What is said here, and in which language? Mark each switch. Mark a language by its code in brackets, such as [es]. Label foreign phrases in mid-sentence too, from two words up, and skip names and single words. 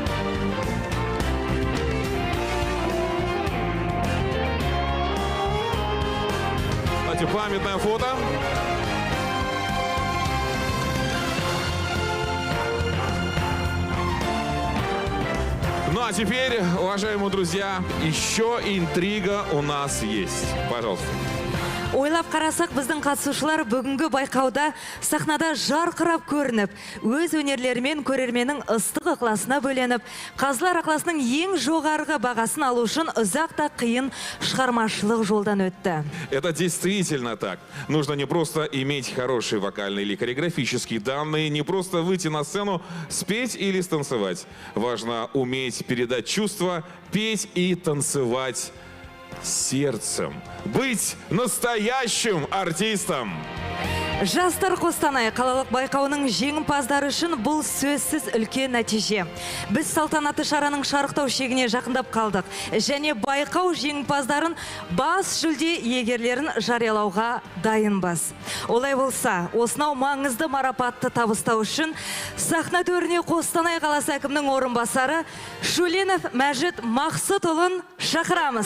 [ru] Давайте памятное фото. Ну а теперь, уважаемые друзья, еще интрига у нас есть. Пожалуйста. [kk] Ойлап қарасақ, біздің қатысушылар бүгінгі байқауда сахнада жарқырап көрініп, өз өнерлерімен көрерменнің ыстық ықыласына бөленіп, қазылар ықыласының ең жоғарғы бағасын алу үшін ұзақ та қиын шығармашылық жолдан өтті. [ru] Это действительно так. Нужно не просто иметь хорошие вокальные или хореографические данные, не просто выйти на сцену, спеть или станцевать. Важно уметь передать чувства, петь и танцевать сердцем. Быть настоящим артистом. [kk] Жастар Қостанай қалалық байқауының жеңімпаздары үшін бұл сөзсіз үлкен нәтиже. Біз салтанатты шараның шарықтау шегіне жақындап қалдық. Және байқау жеңімпаздарын бас жүлде иегерлерін жариялауға дайынбыз. Олай болса, осынау маңызды марапатты табыстау үшін сахна төріне Қостанай қаласы әкімінің орынбасары Шуленов Мәжит Мақсұтұлын шақырамыз.